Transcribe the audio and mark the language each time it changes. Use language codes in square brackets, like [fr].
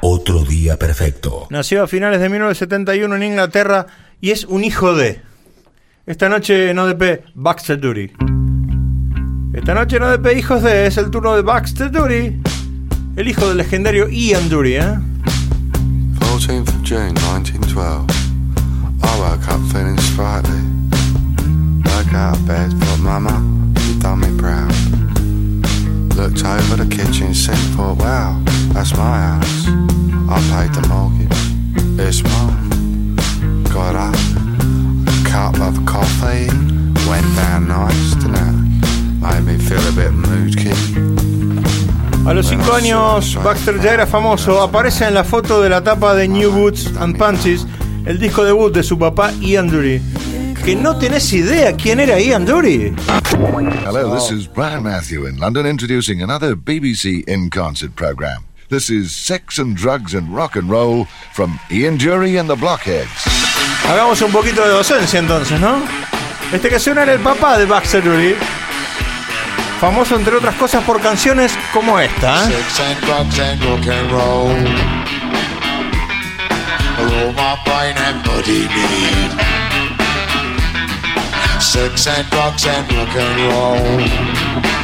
[es] Otro día perfecto. Nació a finales de 1971 en Inglaterra y es un hijo de... Esta noche en ODP, Baxter Dury. Esta noche en ODP, hijos de... Es el turno de Baxter Dury, el hijo del legendario Ian Dury, ¿eh? [en] 14th of June, 1912. I woke up feeling sprightly. Woke out of bed, thought mama, you done me proud. Looked over the kitchen sink, thought wow, that's my house. I paid the mortgage, it's mine. Got up, cup of coffee, went down nice to now. Made me feel a bit moody. [es] A los 5 años, Baxter ya era famoso. Aparece en la foto de la tapa de New Boots and Punches, el disco debut de su papá Ian Dury. Que no tenés idea quién era Ian Dury. [en] Hello, this is Brian Matthew in London introducing another BBC In Concert program. This is Sex and Drugs and Rock and Roll from Ian Dury and the Blockheads. [es] Hagamos un poquito de docencia entonces, ¿no? Este que suena era el papá de Baxter Dury. Famoso entre otras cosas por canciones como esta, ¿eh? [en] Sex and drugs and rock and roll. Roll my brain and body need. Sex and drugs and rock and roll.